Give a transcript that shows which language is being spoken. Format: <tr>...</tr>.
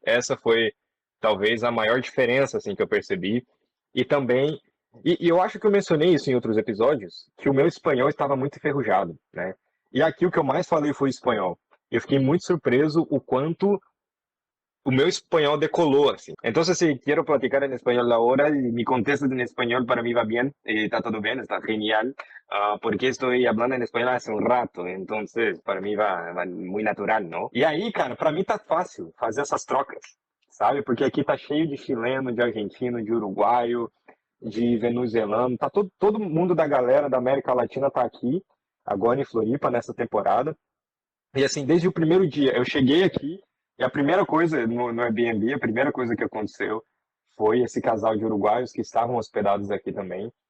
<pt>Essa foi talvez a maior diferença, assim, que eu percebi. E também, e eu acho que eu mencionei isso em outros episódios, que o meu espanhol estava muito enferrujado, né? E aqui o que eu mais falei foi espanhol. Eu fiquei muito surpreso o quanto o meu espanhol decolou, assim.</pt> <es>Entonces, si quiero platicar en español ahora, y mi contexto en español para mí va bien, está todo bien, está genial, porque estoy hablando en español hace un rato, entonces para mí va muy natural, ¿no?</es> <pt>E aí, cara, para mim tá fácil fazer essas trocas, sabe? Porque aqui tá cheio de chileno, de argentino, de uruguaio, de venezuelano, tá todo mundo da galera da América Latina tá aqui, agora em Floripa, nessa temporada. E assim, desde o primeiro dia, eu cheguei aqui e a primeira coisa no Airbnb, a primeira coisa que aconteceu foi esse casal de uruguaios que estavam hospedados aqui também.</pt>